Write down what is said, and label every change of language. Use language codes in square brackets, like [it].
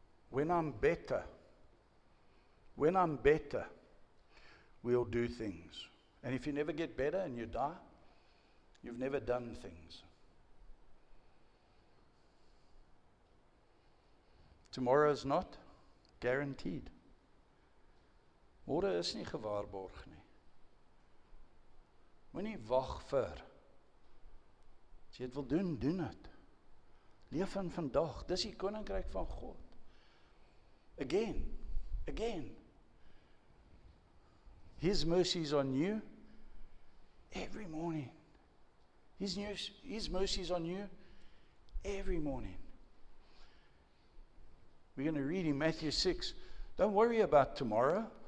[en] When I'm better, we'll do things. And if you never get better and you die, you've never done things. Tomorrow is not guaranteed. [af] Môre is nie gewaarborg nie. Moenie wag vir. As jy dit wil doen, doen dit. Leef in vandag. Dis die koninkryk van God. [en] Again. His mercies are new every morning. His mercies are new every morning. We're going to read in Matthew 6. Don't worry about tomorrow.